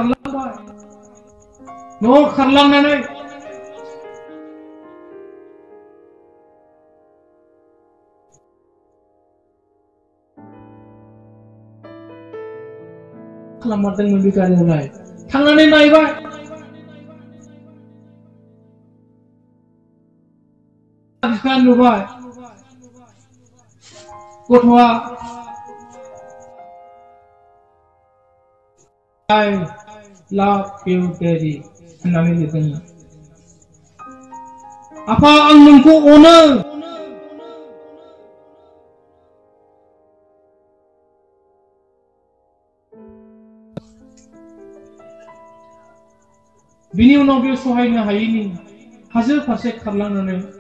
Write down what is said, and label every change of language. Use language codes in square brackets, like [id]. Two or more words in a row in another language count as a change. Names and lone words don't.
[brx] खारलांनानै खालामदोंमोन बे गारियावलाय थांनानै नायबाय बिफाया नुबाय गथ'आ [en] I love you daddy [brx] होननानै लिरदोंमोन आफा आं नोंखौ अनो बिनि उनाव बे सहायनो हायैनि हाजो फारसे खारलांनानै